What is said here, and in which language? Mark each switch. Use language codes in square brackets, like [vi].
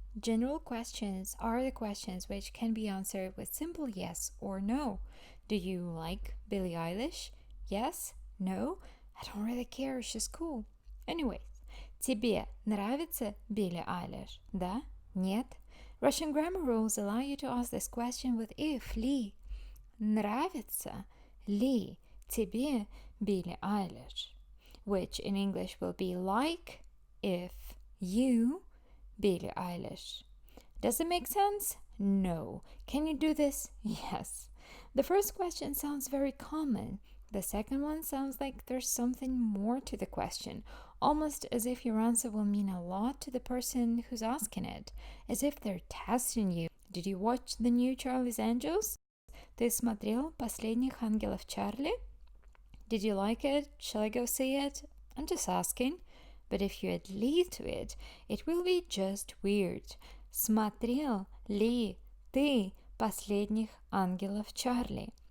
[en] General questions are the questions which can be answered with simple yes or no. Do you like Billie Eilish? Yes? No? I don't really care, she's cool. Anyways, [ru] тебе нравится [en] Billie Eilish? [ru] Да? Нет? [en] Russian grammar rules allow you to ask this question with if, ли. [ru] Нравится ли тебе Billie Eilish? [en] Which in English will be like if you Billie Eilish. Does it make sense? No. Can you do this? Yes. The first question sounds very common. The second one sounds like there's something more to the question, almost as if your answer will mean a lot to the person who's asking it, as if they're testing you. Did you watch the new Charlie's Angels? [ru] Ты смотрел «Последних ангелов Чарли»? [en] Did you like it? Shall I go see it? I'm just asking. But if you add li to it, it will be just weird. [ru] Смотрел ли ты «Последних ангелов Чарли»?